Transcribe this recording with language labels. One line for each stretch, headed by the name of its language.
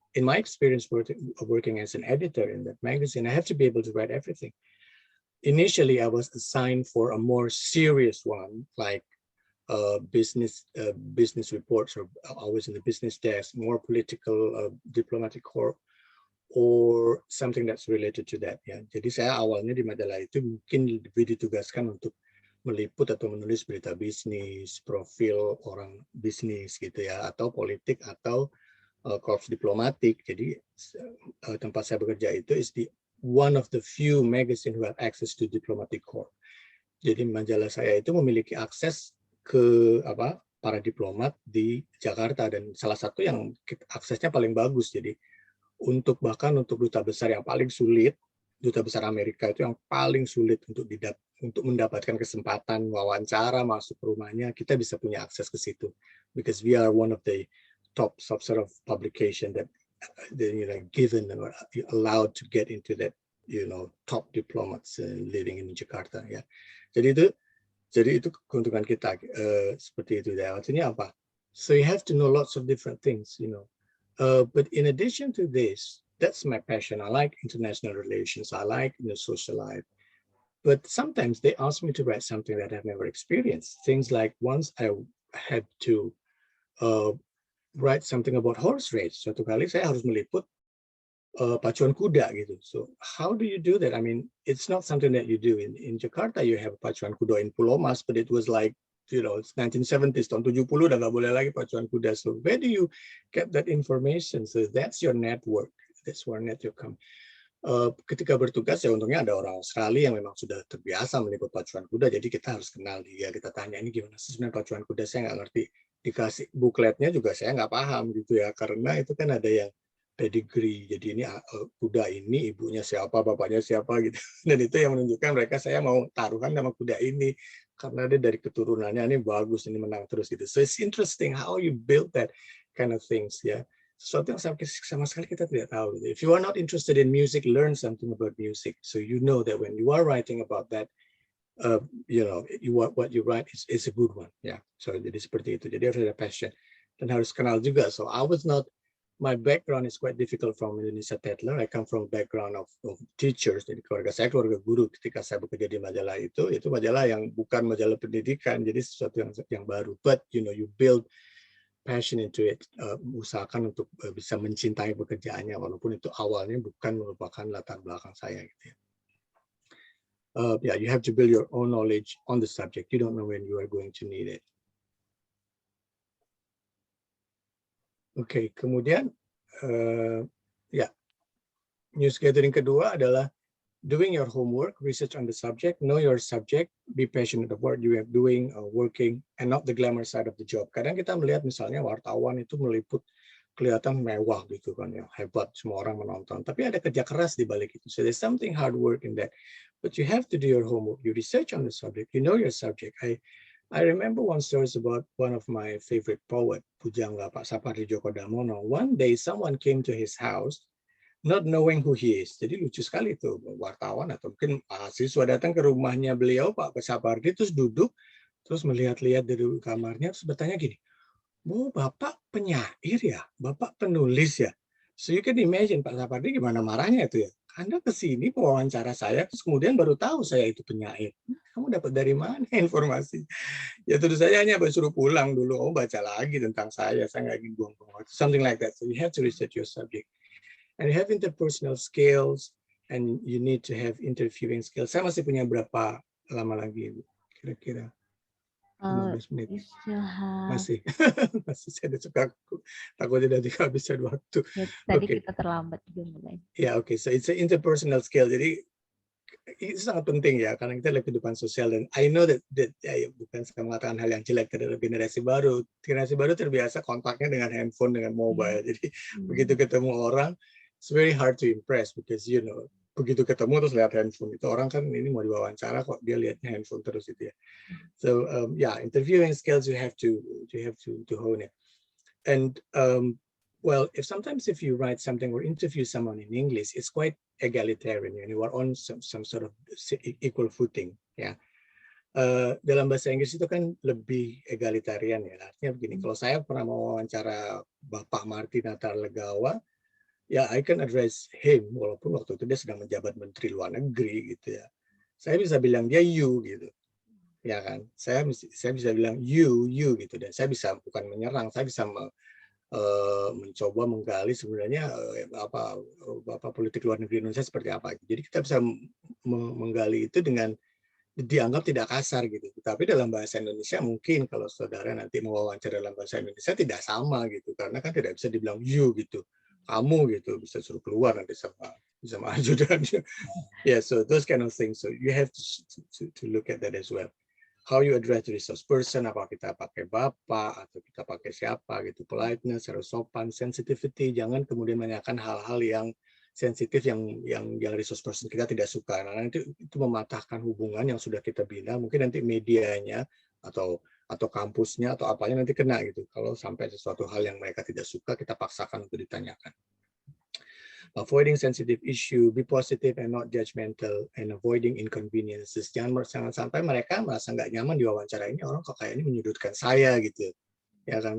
English: In my experience working as an editor in that magazine, I have to be able to write everything. Initially, I was assigned for a more serious one, like business reports, or I was in the business desk, more political, diplomatic corps, or something that's related to that.
Indonesian: Ya, jadi saya awalnya di majalah itu mungkin lebih ditugaskan untuk meliput atau menulis berita bisnis, profil orang bisnis gitu ya, atau politik atau korps diplomatik. Jadi tempat saya bekerja itu is the one of the few magazine who have access to diplomatic corps. Jadi majalah saya itu memiliki akses ke para diplomat di Jakarta dan salah satu yang aksesnya paling bagus. Jadi bahkan untuk duta besar yang paling sulit, duta besar Amerika itu yang paling sulit untuk mendapatkan kesempatan wawancara masuk ke rumahnya, kita bisa punya akses ke situ
English: because we are one of the top sort of publication that given or allowed to get into that top diplomats living in Jakarta
Indonesian: ya. Jadi itu keuntungan kita seperti itu ya. Artinya apa?
English: So you have to know lots of different things, but in addition to this, that's my passion. I like international relations. I like social life. But sometimes they ask me to write something that I've never experienced. Things like once I had to write something about horse race.
Indonesian: Suatu kali saya harus meliput pacuan kuda gitu.
English: So how do you do that? I mean, it's not something that you do in Jakarta. You have pacuan kuda in Pulau Mas, but it was like it's 1970s,
Indonesian: tahun 70 udah nggak boleh lagi pacuan kuda.
English: So where do you get that information? So that's your network. That's where network come.
Indonesian: Ketika bertugas ya untungnya ada orang Australia yang memang sudah terbiasa meliput pacuan kuda, jadi kita harus kenal dia. Kita tanya ini gimana sih sebenarnya pacuan kuda, saya nggak ngerti. Dikasih bukletnya juga saya nggak paham gitu ya, karena itu kan ada yang pedigree. Jadi ini kuda ini ibunya siapa, bapaknya siapa gitu. Dan itu yang menunjukkan mereka saya mau taruhan sama kuda ini karena dia dari keturunannya ini bagus, ini menang terus gitu.
English: So it's interesting how you build that kind of things ya.
Indonesian: Sesuatu yang sama sekali kita tidak tahu.
English: If you are not interested in music, learn something about music. So you know that when you are writing about that, what you write is a good one. Yeah.
Indonesian: So jadi seperti itu. Jadi harus ada passion dan harus kenal juga.
English: So my background is quite difficult from Indonesia Tetler. I come from a background of teachers.
Indonesian: Jadi keluarga saya keluarga guru.
English: Ketika saya bekerja di majalah itu majalah yang bukan majalah pendidikan.
Indonesian: Jadi sesuatu yang baru.
English: But you build passion into it.
Indonesian: Usahakan untuk bisa mencintai pekerjaannya walaupun itu awalnya bukan merupakan latar belakang saya gitu ya.
English: You have to build your own knowledge on the subject. You don't know when you are going to need it.
Indonesian: Oke, kemudian
English: news gathering
Indonesian: kedua adalah
English: doing your homework, research on the subject, know your subject, be passionate about what you are doing, working, and not the glamour side of the job.
Indonesian: Kadang kita melihat misalnya wartawan itu meliput kelihatan mewah gitu kan, ya hebat, semua orang menonton. Tapi ada kerja keras di balik itu.
English: So there's something hard work in that. But you have to do your homework. You research on the subject. You know your subject. I remember one story about one of my favorite poet, Pujangga Pak Sapardi Djoko Damono. One day someone came to his house not knowing who he is.
Indonesian: Jadi lucu sekali itu wartawan atau mungkin mahasiswa datang ke rumahnya beliau Pak Sapardi terus duduk terus melihat-lihat dari kamarnya terus bertanya gini, "Oh, Bapak penyair ya? Bapak penulis ya?"
English: So you can imagine
Indonesian: Pak Sapardi gimana marahnya itu ya. Anda ke sini wawancara saya terus kemudian baru tahu saya itu penyair. Kamu dapat dari mana informasi? Ya tentu saja hanya suruh pulang dulu. Oh, baca lagi tentang saya nggak ingin buang-buang waktu.
English: Something like that. So you have to research your subject. And you have interpersonal skills, and you need to have interviewing skills.
Indonesian: Saya masih punya berapa lama lagi, kira-kira 15 menit. Masih, saya suka takutnya nanti kehabisan waktu. Ya, tadi kita terlambat juga mulai. Ya, oke.
English: So it's an interpersonal skill.
Indonesian: Jadi itu sangat penting ya, karena kita lihat kehidupan sosial. Dan
English: I know that
Indonesian: bukan saya mengatakan hal yang jelek terhadap generasi baru. Generasi baru terbiasa kontaknya dengan handphone, dengan mobile. Jadi begitu ketemu orang,
English: it's very hard to impress because
Indonesian: begitu ketemu terus lihat handphone itu orang kan ini mau diwawancara kok dia lihatnya handphone terus itu ya.
English: So yeah, interviewing skills you have to hone it. And well, if you write something or interview someone in English, it's quite egalitarian. You are on some sort of equal footing.
Indonesian: Ya, dalam bahasa Inggris itu kan lebih egalitarian ya. Artinya begini, kalau saya pernah mewawancara Bapak Martinata Legawa, ya
English: I can address him
Indonesian: walaupun waktu itu dia sedang menjabat Menteri Luar Negeri gitu ya. Saya bisa bilang dia you gitu. Ya kan, saya bisa bilang you gitu, dan saya bisa bukan menyerang, saya bisa mencoba menggali sebenarnya apa politik luar negeri Indonesia seperti apa. Jadi kita bisa menggali itu dengan dianggap tidak kasar gitu. Tapi dalam bahasa Indonesia mungkin kalau saudara nanti mewawancara dalam bahasa Indonesia tidak sama gitu, karena kan tidak bisa dibilang you gitu, kamu gitu, bisa suruh keluar nanti sama ajudannya.
English: Yeah, so those kind of things. So you have to look at that as well. How you address the resource person,
Indonesian: apa kita pakai bapak atau kita pakai siapa gitu, politeness, harus sopan, sensitivity, jangan kemudian menanyakan hal-hal yang sensitif yang resource person kita tidak suka. Nah, nanti itu mematahkan hubungan yang sudah kita bina, mungkin nanti medianya atau kampusnya atau apanya nanti kena gitu. Kalau sampai sesuatu hal yang mereka tidak suka kita paksakan untuk ditanyakan.
English: Avoiding sensitive issue, be positive and not judgmental, and avoiding inconveniences.
Indonesian: Jangan sampai mereka merasa nggak nyaman di wawancara ini, orang kok kayak ini menyudutkan saya gitu, ya kan?